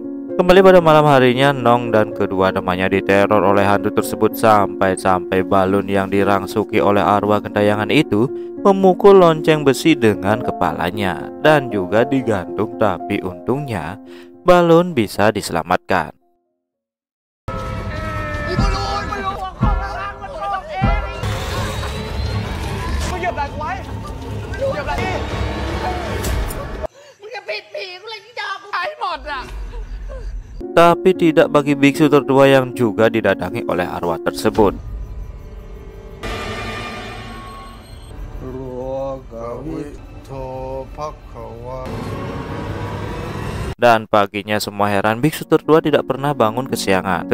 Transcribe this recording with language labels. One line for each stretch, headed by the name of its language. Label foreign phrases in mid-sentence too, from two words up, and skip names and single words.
Indonesian: Kembali pada malam harinya, Nong dan kedua temannya diteror oleh hantu tersebut sampai-sampai Balun yang dirangsuki oleh arwah gentayangan itu memukul lonceng besi dengan kepalanya dan juga digantung, tapi untungnya Balun bisa diselamatkan.
Thai: อีบอลลูนมันลงหัวข้อล่างมันตกเองมึงเหยียบหลังไว้เหยียบหลัง
Indonesian: Tapi tidak bagi biksu tertua yang juga didatangi oleh arwah tersebut. Dan paginya semua heran, biksu tertua tidak pernah bangun kesiangan.